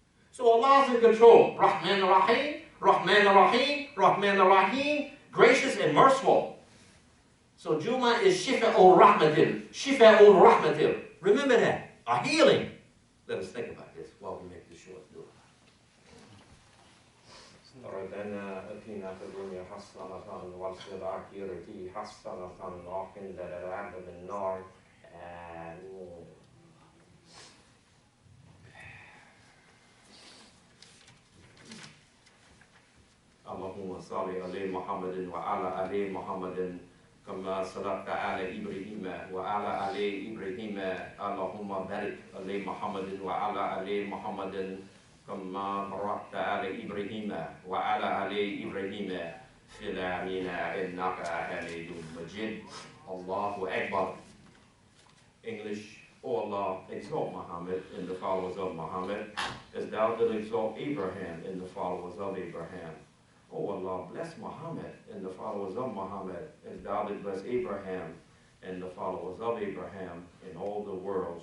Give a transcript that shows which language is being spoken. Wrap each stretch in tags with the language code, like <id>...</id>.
<en>So Allah's in control. Rahman Rahim, Rahman Rahim, Rahman Rahim, gracious and merciful. So Jumu'ah is Shifa'ul Rahmatil. Shifa'ul Rahmatil. Remember that. A healing. Let us think about this while we make this short dua.</en> <ar>ربنا اتنا في الدنيا حسنة وفي الآخرة حسنة وقنا عذاب النار آمين. اللهم صل على محمد وعلى آل محمد كما صليت على إبراهيم وعلى آل إبراهيم اللهم بارك على محمد وعلى آل محمد كما باركت على إبراهيم وعلى آل إبراهيم في العالمين إنك حميد مجيد.</ar> <en>Allahu Akbar. English. O Allah, exalt Muhammad and the followers of Muhammad, as thou did exalt Abraham and the followers of Abraham. O Allah, bless Muhammad and the followers of Muhammad, as thou did bless Abraham and the followers of Abraham in all the world.</en>